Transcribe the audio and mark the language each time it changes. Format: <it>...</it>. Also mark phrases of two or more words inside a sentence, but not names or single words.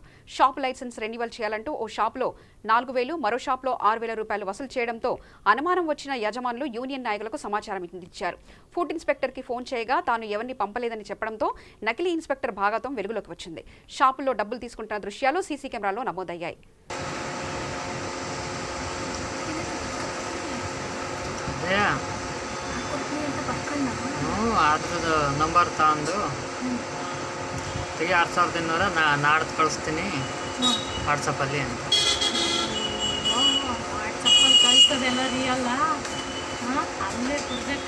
<te>షాప్ లైసెన్స్ రెన్యువల్ చేయాలంటూ ఓ షాప్లో 4,000, మరో షాప్లో 6,000 రూపాయలు వసూలు చేయడంతో అనుమానం వచ్చిన యజమానులు యూనియన్ నాయకులకు సమాచారం ఇచ్చారు. ఫుడ్ ఇన్స్పెక్టర్కి ఫోన్ చేయగా తాను ఎవరిని పంపలేదని చెప్పడంతో నకిలీ ఇన్స్పెక్టర్ భాగతం వెలుగులోకి వచ్చింది. షాపుల్లో డబ్బులు తీసుకుంటున్న దృశ్యాలు సీసీ కెమెరాలో నమోదయ్యాయి.</te> <kn>ಅದ್ರದ್ದು ನಂಬರ್ ತಗೊಂಡು ತೆಗಿ 2,500 ನಾಡ್ದು ಕಳಿಸ್ತೀನಿ ವಾಟ್ಸಪ್ಪಲ್ಲಿ ಅಂತ. ವಾಟ್ಸಪ್ಪಲ್ಲಿ ಕಳಿಸೋದೆಲ್ಲ ರಿಯಲ್ಲ, ಅಲ್ಲೇ ಕೊಡಬೇಕು.</kn>